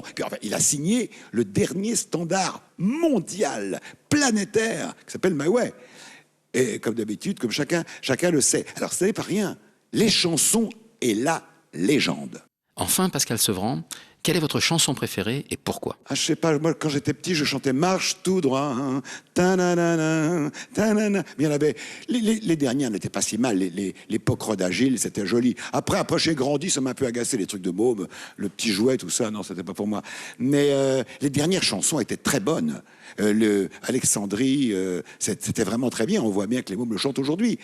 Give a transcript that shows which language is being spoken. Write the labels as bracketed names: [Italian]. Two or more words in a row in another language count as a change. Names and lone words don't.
[French] Puis enfin, il a signé le dernier standard mondial, planétaire, qui s'appelle My Way. Et comme d'habitude, comme chacun le sait. Alors ce n'est pas rien. Les chansons et la légende. Enfin, Pascal Sevran, quelle est votre chanson préférée et pourquoi? Je sais pas, moi quand j'étais petit, je chantais Marche tout droit, ta-na-na-na, ta-na-na. Mais il y en avait, les dernières n'étaient pas si mal, l'époque Rod Agile, c'était joli. Après j'ai grandi, ça m'a un peu agacé, les trucs de môme, le petit jouet, tout ça, non, c'était pas pour moi. Mais les dernières chansons étaient très bonnes. Alexandrie, c'était vraiment très bien, on voit bien que les mômes le chantent aujourd'hui.